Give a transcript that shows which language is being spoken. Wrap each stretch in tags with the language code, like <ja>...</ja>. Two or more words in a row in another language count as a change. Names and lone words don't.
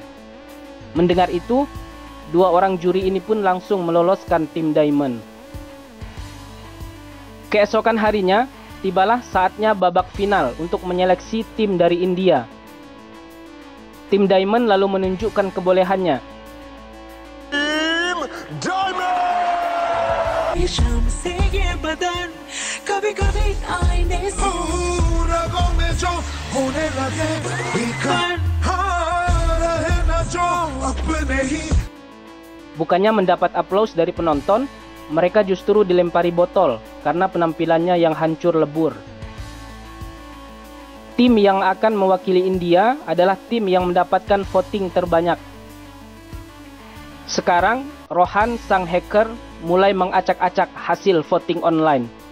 <id>Mendengar itu, dua orang juri ini pun langsung meloloskan Tim Diamond. Keesokan harinya, tibalah saatnya babak final untuk menyeleksi tim dari India. Tim Diamond lalu menunjukkan kebolehannya. Team Diamond!</id> <hi>शाम से ये बदन कभी कभी आईने से रगों में जो होने लगे बिखर रहे ना जो अपने ही.</hi> <id>Bukannya mendapat aplaus dari penonton, mereka justru dilempari botol karena penampilannya yang hancur lebur. Tim yang akan mewakili India adalah tim yang mendapatkan voting terbanyak. Sekarang, Rohan sang hacker mulai mengacak-acak hasil</id> <en>voting online.</en>